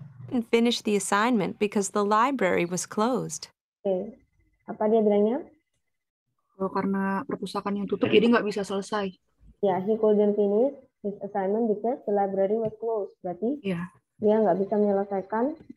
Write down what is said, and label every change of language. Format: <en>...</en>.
<en>And finish the assignment because the library was closed.</en> <id>Okay. Apa dia bilangnya? Karena perpustakaan yang tutup, jadi nggak bisa selesai.</id> <en>Ya, he couldn't finish his assignment because the library was closed.</en> <id>Berarti dia nggak bisa menyelesaikan</id>